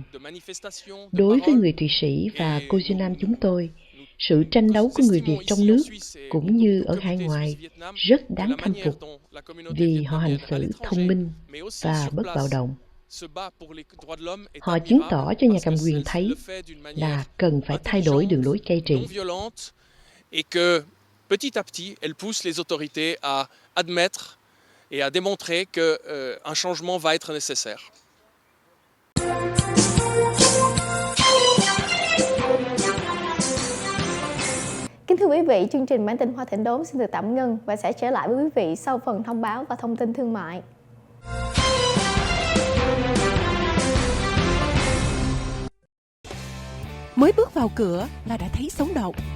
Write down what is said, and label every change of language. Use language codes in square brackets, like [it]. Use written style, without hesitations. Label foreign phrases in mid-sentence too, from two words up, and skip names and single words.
[vi] Đối với người Thụy Sĩ và cô Duyên Nam chúng tôi, sự tranh đấu của người Việt trong nước cũng như ở hải ngoại rất đáng khâm phục vì họ hành xử thông minh và bất bạo động. Họ chứng tỏ cho nhà cầm quyền thấy là cần phải thay đổi đường lối cai trị. [fr] Et que petit à petit, elle pousse les autorités à admettre et à démontrer que un changement va être nécessaire. [vi] Kính thưa quý vị, chương trình Bản tin Hoa Thịnh Đốn xin được tạm ngưng và sẽ trở lại với quý vị sau phần thông báo và thông tin thương mại. Mới bước vào cửa là đã thấy sống động.